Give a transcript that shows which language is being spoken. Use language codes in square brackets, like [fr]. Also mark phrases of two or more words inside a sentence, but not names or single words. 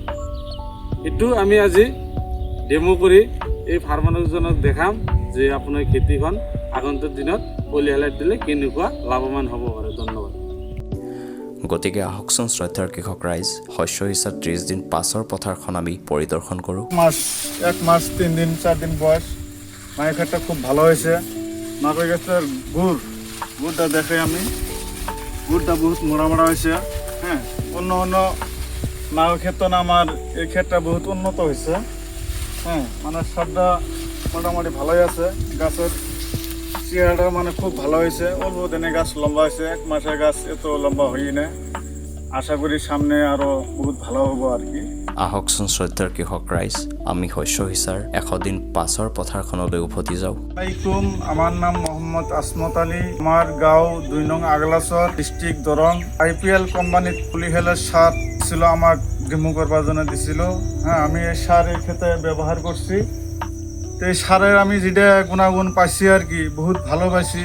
[as] এইটো আমি আজি ডেমো কৰি এই ফাৰ্মাৰজনক দেখাম যে আপোনাৰ খেতিখন আগন্তুক দিনত পলিহালাইট দিলে কেনেকুৱা লাভৱান হ'ব পাৰে। ধন্যবাদ। গতিকে আহকচোন শ্ৰদ্ধাৰ কৃষক ৰাইজ, শস্য সিঁচাৰ 30 দিন পাছৰ পথাৰখন আমি পৰিদৰ্শন কৰোঁ। [bn] এক মাস 3 দিন 4 দিন বয়স, মায়ের ক্ষেতটা খুব ভালো হয়েছে। মাকৈ গাছের গুড়টা দেখে আমি, গুড়টা বহুত মোড়া মোড়া হয়েছে। হ্যাঁ, অন্য মাকৈ ক্ষেত্র না আমার এই ক্ষেতটা বহুত উন্নত হয়েছে। হ্যাঁ, মানে সারটা মোটামুটি ভালোই আছে। গাছের চেহারাটা মানে খুব ভালো হয়েছে। অল্প দিনে গাছ লম্বা হয়েছে, 1 মাসে গাছ এত লম্বা হয়ই না। আশা করি সামনে আরো বহুত ভালো হবো আর কি। [as] আহকচোন শ্ৰদ্ধাৰ কৃষক ৰাইজ, আমি শস্য সিঁচাৰ 100 দিন পাছৰ পথাৰখনলৈ উভতি যাওঁ। [bn] আসসালামাইকুম, আমার নাম মোহাম্মদ আসমত আলী। আমার গাঁও 2 নং আগলাচর, ডিস্ট্রিক্ট দরং। IPL কোম্পানির পলিহালাইট সার ছিল, আমার ডেমো করবার জন্য দিছিল। হ্যাঁ, আমি এই সার এই ক্ষেতে ব্যবহার করছি। তো এই সারের আমি যেটা গুণাগুণ পাইছি আর কি, বহুত ভালো পাইছি।